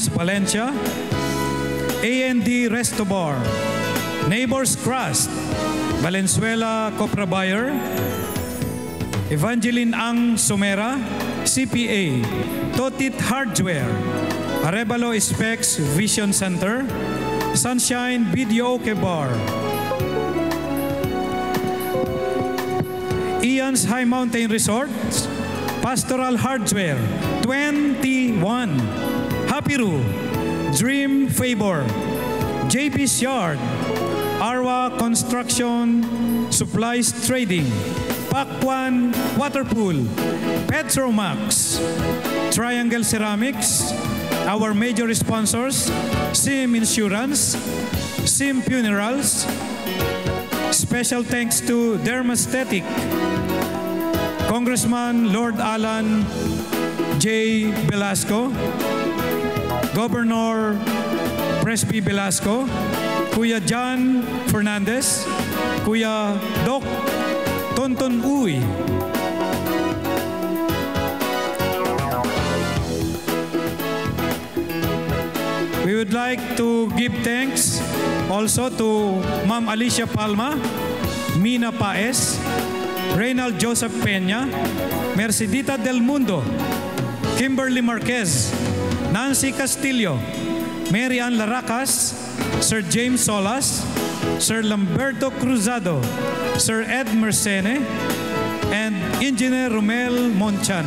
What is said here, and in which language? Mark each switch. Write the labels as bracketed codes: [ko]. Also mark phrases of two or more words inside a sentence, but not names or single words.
[en] Valencia, A&D Resto Bar, Neighbors Crust, Valenzuela Copra Buyer, Evangeline Ang Somera, CPA, Totit Hardware, Arevalo Specs Vision Center, Sunshine Video Bar, Ian Redlands High Mountain Resorts, Pastoral Hardware, 21. Hapiru, Dream Favor, JP's Yard, Arwa Construction Supplies Trading, Pakwan Waterpool, Petromax, Triangle Ceramics, our major sponsors, SIM Insurance, SIM Funerals. Special thanks to Dermaesthetic, Congressman Lord Alan J. Velasco, Governor Presby Velasco, Kuya John Fernandez, Kuya Doc Tonton Uy, we would like to give thanks also to Ma'am Alicia Palma, Mina Paez, Reynald Joseph Peña, Mercedita Del Mundo, Kimberly Marquez, Nancy Castillo, Mary Ann Laracas, Sir James Solas, Sir Lamberto Cruzado, Sir Ed Mercene, and Engineer Romel Monchano.